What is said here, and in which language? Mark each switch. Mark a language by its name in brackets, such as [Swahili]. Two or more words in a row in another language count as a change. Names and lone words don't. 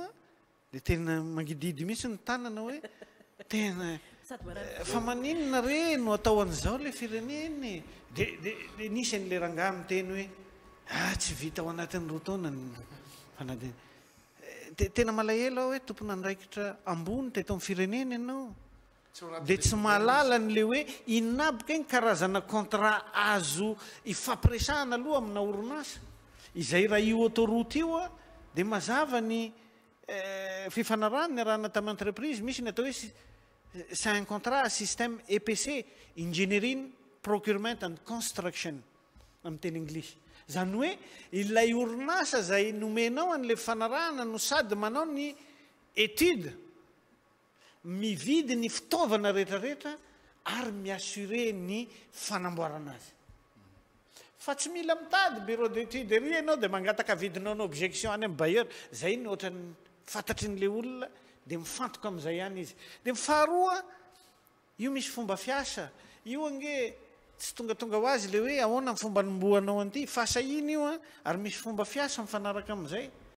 [Malagasy] dia tena mangididy misy ny tanana hoe tena fa maninona re no atao an'izao le fireneny dia nisy an'le rangahy miteny hoe tsy vita ao anatin'ny roa taona fanadina tena malahelo aho hoe tompona andraikitra ambony teto amin'ny firenena ianao dia tsy mahalala n'le hoe inaboka iny karazana contrat azo ifampiresahana aloha amina orinasa izay raha io autoroute io dia mazava ny fifanarahana ny arahana tamin'ny entreprise misy ny atao hoe [French] c'est un contrat système EPC [English] engineering procurement and construction [Malagasy] amin'ny teny English zany hoe ilay orinasa zay nomenao an'le fifanarahana no sady manao ny étude mividy ny fitaovana rehetrarehetra ary miassure ny fanamboarana azy fa tsy mila mitady [French] bureau d'étude [Malagasy] ery ianao dia mangataka vidinao ny objection any amin'ny bailleur zay ny ohatrany fantatry n'le olona dia mifantoka amin'izay ihany izy dia faharoa io misy fomba fiasa io ange tsy tongatonga ho azy le hoe ahoana ny fomba nomboanao an'ity fa sahiny io ary misy fomba fiasa mifanaraka amin'izay